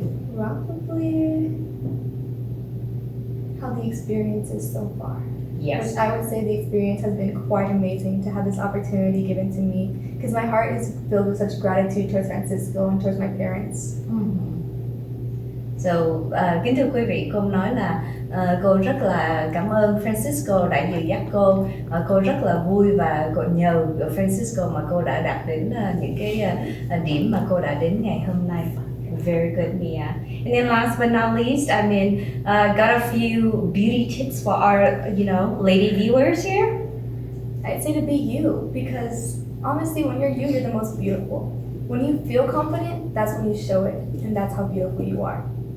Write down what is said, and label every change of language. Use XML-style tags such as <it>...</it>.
<en>Probably how the experience is so far. Yes. Which I would say the experience has been quite amazing to have this opportunity given to me because my heart is filled with such gratitude towards Francisco and towards my parents.</en> <vi>So, kính thưa quý vị, cô nói là cô rất là cảm ơn Francisco đã dìu dắt cô. Cô rất là vui và cô nhờ Francisco mà cô đã đạt đến những cái điểm mà cô đã đến ngày hôm nay.</vi> <en>Very good, Mia. And then last but not least, got a few beauty tips for our, lady viewers here. I'd say to be you because honestly, when you're you, you're the most beautiful. When you feel confident, that's when you show it, and that's how beautiful you are.</en>